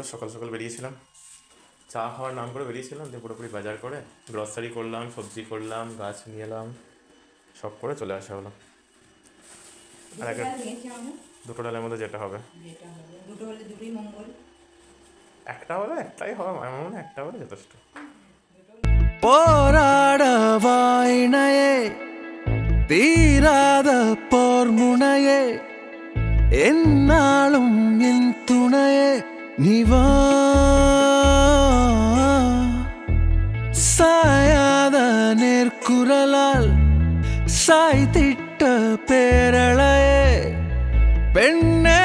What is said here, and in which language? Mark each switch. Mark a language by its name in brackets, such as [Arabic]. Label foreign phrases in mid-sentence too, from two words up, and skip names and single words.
[Bangla] সকাল সকাল বেরিয়েছিলাম, চা খাওয়ার নাম করে বেরিয়েছিলাম, দিয়ে পুরোপুরি বাজার করে গ্রসারি করলাম, সবজি করলাম, গাছ নিয়ে এলাম, সব করে চলে আসা হলো। আর একটা দুটো ডালের মধ্যে যেটা হবে, দুটো হলে দুটোই মঙ্গল। একটা হলে একটাই হবে, আমার মনে হয় একটা হলে যথেষ্ট। [Tamil] போராடவாயினையே தீராத போர் முனையே என்னாலும் என் துணையே நிவா சாயாத நேர்குரலால் சாய்த்திட்ட பேரழையே பெண்ணே